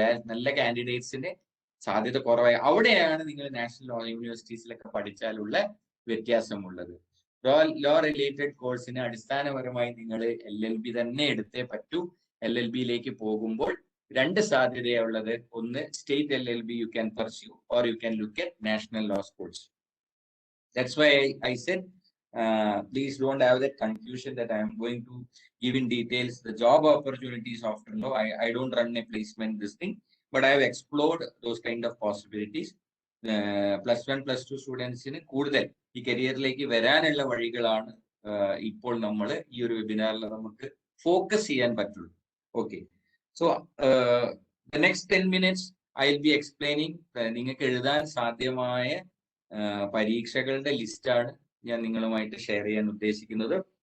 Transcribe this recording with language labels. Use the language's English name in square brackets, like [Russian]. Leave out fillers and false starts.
[Malayalam] നല്ല കാൻഡിഡേറ്റ്സിന് സാധ്യത കുറവായി. അവിടെയാണ് നിങ്ങൾ നാഷണൽ ലോ യൂണിവേഴ്സിറ്റീസിലൊക്കെ പഠിച്ചാലുള്ള വ്യത്യാസമുള്ളത്. ലോ റിലേറ്റഡ് കോഴ്സിന് അടിസ്ഥാനപരമായി നിങ്ങൾ LLB തന്നെ എടുത്തേ പറ്റൂ. LLBയിലേക്ക് പോകുമ്പോൾ 2 സാധ്യതയുള്ളത്. [English] ഒന്ന്, state LLB you can pursue or you can look at national law schools. That's why I said please don't have that confusion that I am going to give in details the job opportunities after law. I don't run a placement this thing, but I have explored those kind of possibilities. [Malayalam] +1 +2 സ്റ്റുഡൻസിന് കൂടുതൽ ഈ കരിയറിലേക്ക് വരാനുള്ള വഴികളാണ് ഇപ്പോൾ നമ്മൾ ഈ ഒരു വെബിനാറിൽ നമുക്ക് ഫോക്കസ് ചെയ്യാൻ പറ്റുള്ളൂ. Okay, [English] so the next 10 minutes I will be explaining [Malayalam] നിങ്ങൾക്ക് എഴുതാൻ സാധ്യമായ പരീക്ഷകളുടെ ലിസ്റ്റാണ് ഞാൻ നിങ്ങളുമായിട്ട് ഷെയർ ചെയ്യാൻ ഉദ്ദേശിക്കുന്നത്.